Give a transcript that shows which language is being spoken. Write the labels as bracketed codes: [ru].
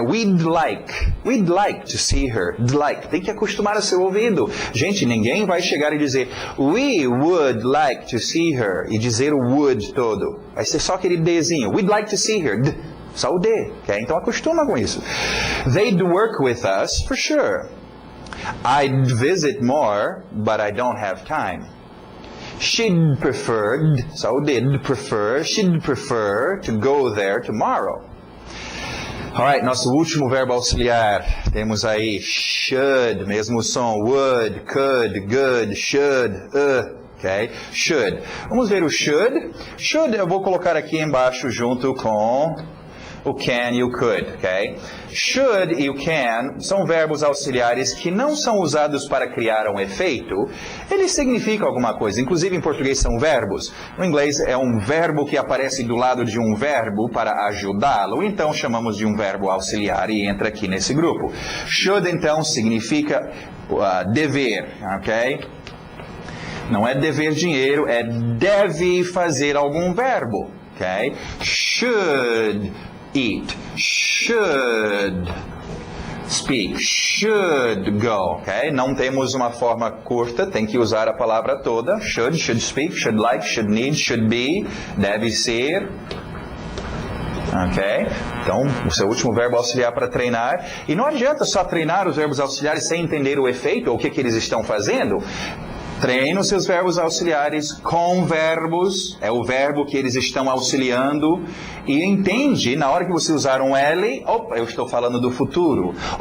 [en] We'd like to see her. Like. [pt] Tem que acostumar o seu ouvido. Gente, ninguém vai chegar e dizer [en] we would like to see her [pt] e dizer o would todo. Vai ser só aquele Dzinho. [en] We'd like to see her. [pt] Só o D, ok? Então acostuma com isso. [en] They'd work with us for sure. I'd visit more, but I don't have time. She'd prefer, so did prefer, she'd prefer to go there tomorrow. [pt] Alright, nosso último verbo auxiliar. Temos aí should, mesmo som, would, could, good, should, ok? Should. Vamos ver o should. Should eu vou colocar aqui embaixo junto com o can e o could, ok? Should e o can são verbos auxiliares que não são usados para criar um efeito. Eles significam alguma coisa, inclusive em português são verbos. No inglês é um verbo que aparece do lado de um verbo para ajudá-lo, então chamamos de um verbo auxiliar e entra aqui nesse grupo. Should então significa dever, ok? Não é dever dinheiro, é deve fazer algum verbo, ok? [en] Should eat, should speak, should go, ok? [pt] Não temos uma forma curta, tem que usar a palavra toda. [en] Should speak, should like, should need, should be, [pt] deve ser, [en] ok? [pt] Então, o seu último verbo auxiliar para treinar. E não adianta só treinar os verbos auxiliares sem entender o efeito ou o que eles estão fazendo. Treine os seus verbos auxiliares com verbos, é o verbo que eles estão auxiliando, e entende, na hora que você usar um L, opa, eu estou falando do futuro.